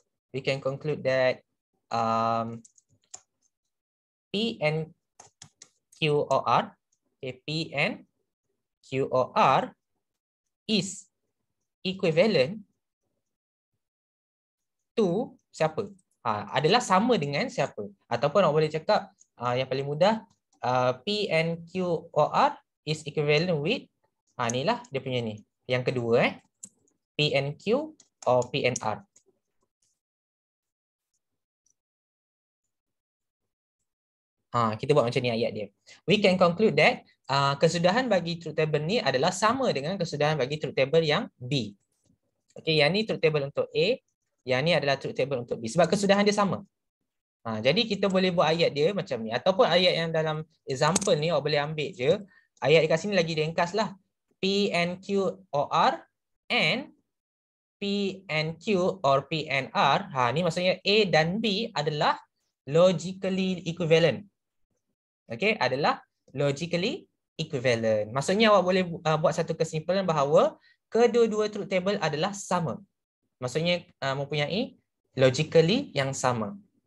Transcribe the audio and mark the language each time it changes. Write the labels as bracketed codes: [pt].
[en] We can conclude that P and Q or R, P and Q or R is equivalent to [ms] siapa? Adalah sama dengan siapa? Ataupun orang boleh cakap yang paling mudah, [en] P and Q or R is equivalent with, [ms] inilah dia punya ni. Yang kedua, [en] P and Q or P and R. [ms] Kita buat macam ni ayat dia. [en] We can conclude that [ms] kesudahan bagi truth table ni adalah sama dengan kesudahan bagi truth table yang B. Okay, yang ni truth table untuk A, yang ni adalah truth table untuk B. Sebab kesudahan dia sama. Jadi kita boleh buat ayat dia macam ni. Ataupun ayat yang dalam example ni, awak boleh ambil je. Ayat dekat sini lagi ringkas lah. [en] P and Q or R and P and Q or P and R. [ms] Ni maksudnya A dan B adalah logically equivalent. Okay, adalah logically equivalent. Maksudnya awak boleh buat satu kesimpulan bahawa kedua-dua truth table adalah sama. Maksudnya mempunyai logically yang sama.